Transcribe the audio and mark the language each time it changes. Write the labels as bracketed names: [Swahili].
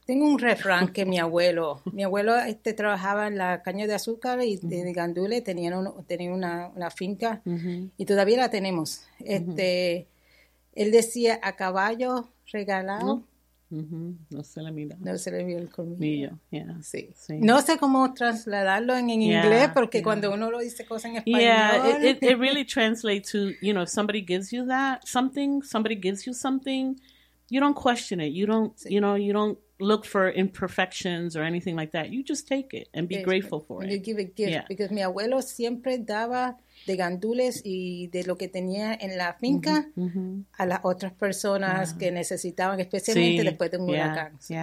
[Spanish] Tengo un refrán que mi abuelo trabajaba en la caña de azúcar y de gandules, tenía una finca y todavía la tenemos. Él decía, a caballo regalado. No se le mira. No se le mira el colmillo. Sí. No sé cómo trasladarlo en inglés porque cuando uno lo dice cosas en español. [English] It really translates to, you know, if somebody gives you something, you don't question it. You don't, you know, you don't look for imperfections or anything like that. You just take it and be grateful for it. You give a gift because [Spanish] mi abuelo siempre daba de gandules y de lo que tenía en la finca a las otras personas que necesitaban, especialmente después de un huracán.